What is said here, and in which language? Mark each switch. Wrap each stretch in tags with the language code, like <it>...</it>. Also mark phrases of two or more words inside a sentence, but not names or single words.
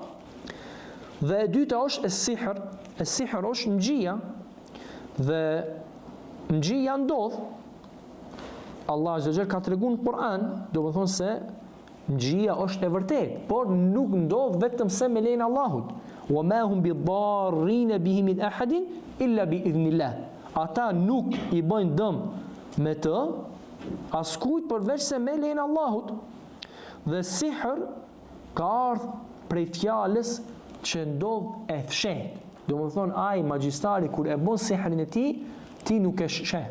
<sq>Dhe e dyta është es-sihr. Es-sihr është magjia, dhe magjia ndodh. Allah</sq> <ar>عز وجل</ar> <sq>ka treguar në Kur'an, do të thonë se magjia është e vërtetë, por nuk ndodh vetëm se me lejen e Allahut.</sq> <ar>وما هم بضارين به من أحد إلا بإذن الله.</ar> <sq>Ata nuk i bëjnë dëm me të askujt përveç se me lejen e Allahut. Dhe sihr ka ardhur prej fjalës që ndodh e fshehtë. Domethënë ai magjistari kur e bën sihrin e tij, ti nuk e sheh.</sq>